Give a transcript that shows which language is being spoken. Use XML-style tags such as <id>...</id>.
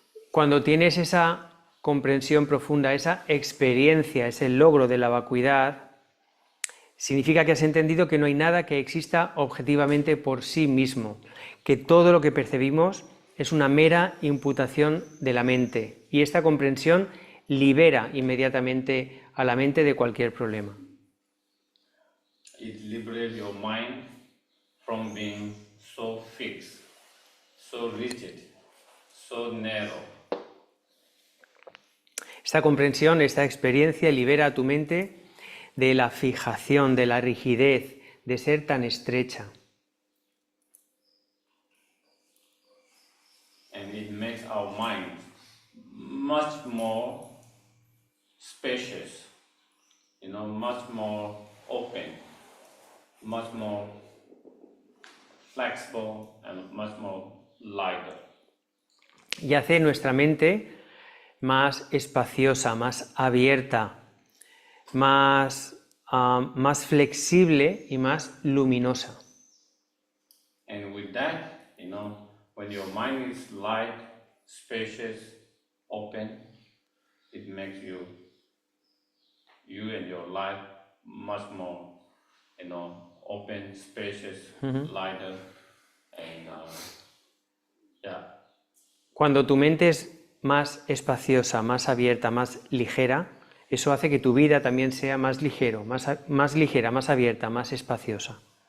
<es>Cuando tienes esa comprensión profunda, esa experiencia, ese logro de la vacuidad, significa que has entendido que no hay nada que exista objetivamente por sí mismo, que todo lo que percibimos es una mera imputación de la mente, y esta comprensión libera inmediatamente a la mente de cualquier problema.</es> <en>It liberates your mind from being so fixed, so rigid, so narrow.</en> <es>Esta comprensión, esta experiencia libera a tu mente de la fijación, de la rigidez, de ser tan estrecha.</es> <en>And it makes our mind much more spacious, much more open, much more flexible, and much more lighter.</en> <es>Y hace nuestra mente más espaciosa, más abierta, más flexible y más luminosa.</es> <en>And with that, when your mind is light, spacious, open, it makes you and your life much more, open, spacious, lighter, and</en> <es>Cuando tu mente es más espaciosa, más abierta, más ligera, eso hace que tu vida también sea más ligera, más abierta, más espaciosa.</es>